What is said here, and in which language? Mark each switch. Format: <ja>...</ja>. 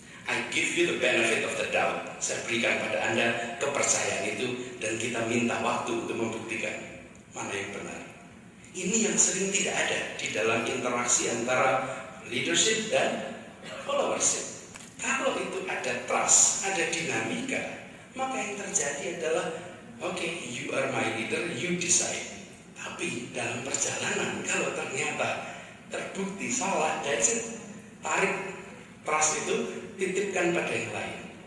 <en>I give you the benefit of the doubt.</en> <id>Saya berikan pada Anda kepercayaan itu dan kita minta waktu untuk membuktikan mana yang benar. Ini yang sering tidak ada di dalam interaksi antara</id> <en>leadership dan followership.</en> <id>Kalau itu ada trust, ada dinamika, maka yang terjadi adalah oke,</id> <en>you are my leader, you decide.</en> <id>Tapi dalam perjalanan kalau ternyata terbukti salah,</id> <en>that's it.</en> <id>Tarik trust itu, titipkan pada yang lain.</id>